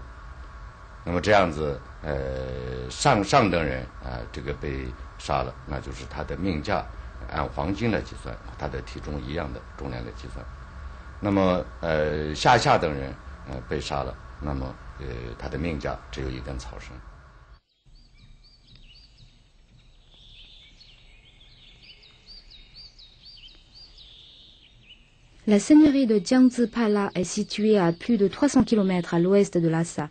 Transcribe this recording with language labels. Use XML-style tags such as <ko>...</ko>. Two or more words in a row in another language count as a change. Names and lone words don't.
<zh>那么这样子，上等人这个被杀了，那就是他的命价按黄金来计算，他的体重一样的重量来计算。那么下等人被杀了，那么他的命价只有1根草绳。</zh> <fr>La seigneurie de Jiangzi Pala est située à plus de 300 km à l'ouest de Lhasa.</fr>